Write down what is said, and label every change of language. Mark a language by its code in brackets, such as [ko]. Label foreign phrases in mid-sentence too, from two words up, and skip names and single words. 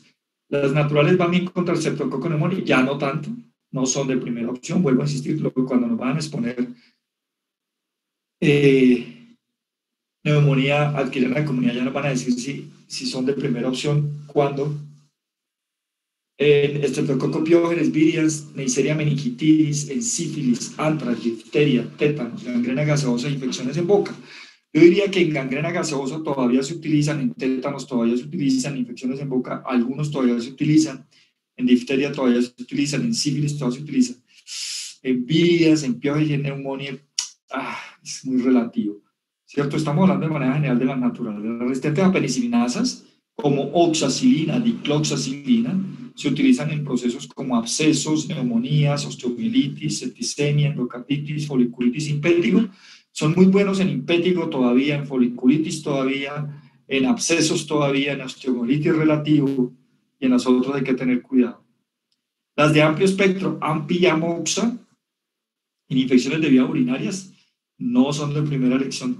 [es] Las naturales van bien contra el Streptococcus pneumoniae, ya no tanto, no son de primera opción, vuelvo a insistir, cuando nos van a exponer neumonía adquirida en la comunidad, ya nos van a decir si son de primera opción, cuando en Streptococcus pyogenes, virians, Neisseria meningitidis, en sífilis, antrax, difteria, tétanos, gangrena gaseosa e infecciones en boca. Yo diría que en gangrena gaseosa todavía se utilizan, en tétanos todavía se utilizan, en infecciones en boca algunos todavía se utilizan, en difteria todavía se utilizan, en sífilis todavía se utilizan, en virias, en pyogenes y en neumonía, es muy relativo, ¿cierto? Estamos hablando de manera general de las naturales. Las resistentes a penicilinasas, como oxacilina, dicloxacilina, se utilizan en procesos como abscesos, neumonías, osteomielitis, septicemia, endocarditis, foliculitis impétigo. Son muy buenos en impétigo todavía, en foliculitis todavía, en abscesos todavía, en osteomielitis relativo, y en las otras hay que tener cuidado. Las de amplio espectro, AMPI y AMOXA, en infecciones de vías urinarias, no son de primera elección.